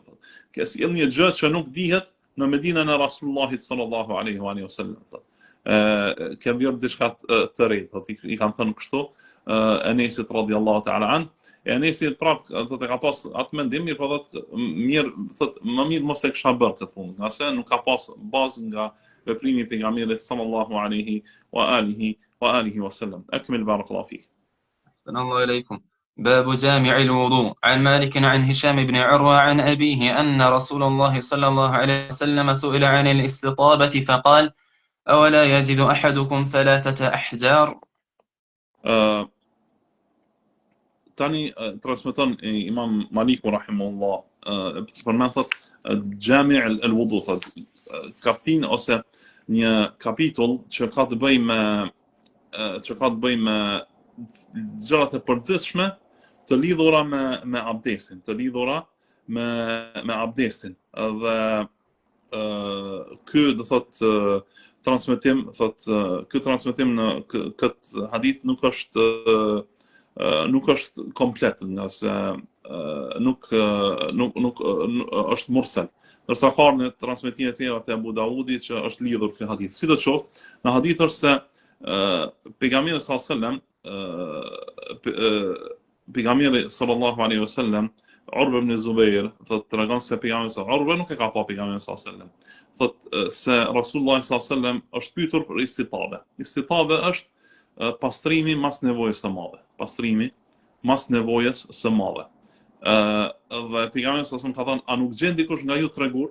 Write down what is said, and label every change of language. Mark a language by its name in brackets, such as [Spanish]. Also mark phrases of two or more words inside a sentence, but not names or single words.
[Albanian] Ke sjell një gjë që nuk dihet në Medinën e Rasulullahit [Arabic] صلى الله عليه وسلم. [Albanian] Ka bërë diçka të re, thotë I kanë thënë kështu Enesit [Arabic] رضي الله تعالى عن. [Albanian] Enesi prap thotë ka pas atë mendim, mirë, po thotë mirë, thotë më mirë mos e kisha bërë këtë punë, ngase nuk ka pas bazë nga veprimi I pejgamberit [Arabic] صلى الله عليه وعلى آله وسلم. أكمل بارك الله فيك. الله إليكم. باب جامع الوضوء. عن مالك عن هشام بن عروة عن أبيه أن رسول الله صلى الله عليه وسلم سئل عن الاستطابة فقال: أولا يجد أحدكم 3 أحجار؟ [Albanian] Tani transmeton Imam Maliku rahimahullah përmend thotë Jami' al-Wudu, thotë kaptin ose një kapitull që ka të bëjë me gjërat e përgjithshme të lidhura me abdestin, të lidhura me abdestin. Dhe ky do thotë transmetim, ky transmetim në këtë hadith nuk është komplet, nga se nuk është mursal. Ndërsa ka në transmetime të tjera të Abu Dawudit që është lidhur ky hadith. Sidoqoftë, në hadith është se pejgamberi [Arabic] صلى الله عليه وسلم [Albanian] Urwa ibn Zubair thotë tregon se pejgamberi Urwa nuk e ka pa pejgamberin [Arabic] صلى الله عليه وسلم. [Albanian] Thotë se Rasulullah [Arabic] صلى الله عليه وسلم [Albanian] është pyetur për istitabe. Istitabe është pastrimi mas nevojës së madhe. Pastrimi mas nevojës së madhe. Dhe pejgamberi [Arabic] صلى الله عليه وسلم [Albanian] ka thënë: a nuk gjen dikush nga ju tregur?